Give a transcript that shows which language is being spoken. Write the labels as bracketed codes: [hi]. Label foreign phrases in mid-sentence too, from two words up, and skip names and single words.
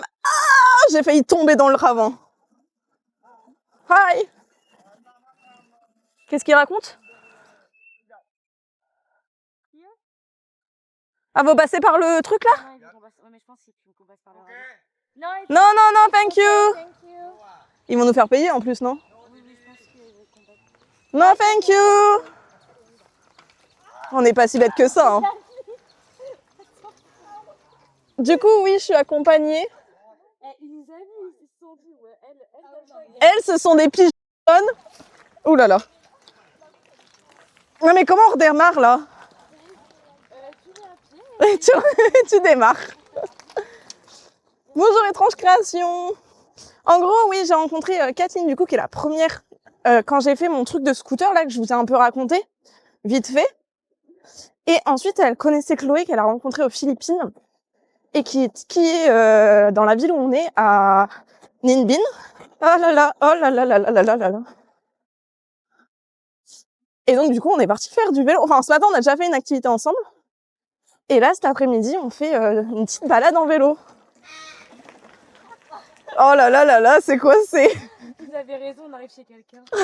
[fr] Ah, j'ai failli tomber dans le ravin. Hi. Qu'est-ce qu'il raconte? Ah, vous passez par le truc là? Non, [en] thank you. [fr] Ils vont nous faire payer en plus, non? Non, [en] thank you. [fr] On n'est pas si bête que ça. Hein. Du coup, oui, je suis accompagnée. Elles, ce sont des pigeons. Ouh là là. Non mais comment on redémarre là? Tu démarres. Bonjour étrange création. En gros, oui, j'ai rencontré Kathleen du coup qui est la première quand j'ai fait mon truc de scooter là que je vous ai un peu raconté, vite fait. Et ensuite, elle connaissait Chloé qu'elle a rencontrée aux Philippines et qui est dans la ville où on est à Ninh Binh. Oh là là, oh là là là là là là là. Et donc du coup, on est parti faire du vélo. Enfin, ce matin, on a déjà fait une activité ensemble. Et là, cet après-midi, on fait une petite balade en vélo. Oh là là là là, c'est quoi c'est? Vous avez raison, on arrive chez quelqu'un.